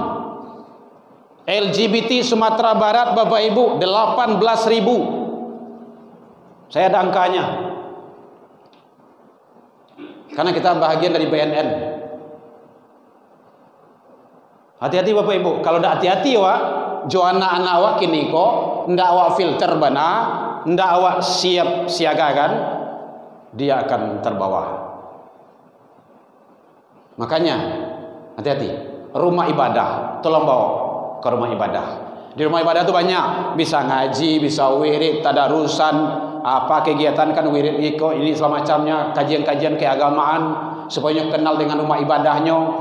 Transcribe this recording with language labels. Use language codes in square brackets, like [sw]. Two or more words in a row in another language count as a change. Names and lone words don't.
[id] LGBT Sumatera Barat Bapak Ibu 18.000. Saya ada angkanya. Karena kita bahagian dari BNN. Hati-hati Bapak Ibu. [min] Kalau tidak hati-hati wak, jo anak-anak wak kini kok ndak awak filter bana, ndak awak siap siagakan, dia akan terbawa. [id] Makanya hati-hati. Rumah ibadah, tolong bawa ke rumah ibadah. Di rumah ibadah tuh banyak, bisa ngaji, bisa wirid, tadarusan, apa kegiatan kan wirid ini semacamnya, kajian-kajian keagamaan supaya kenal dengan rumah ibadahnya.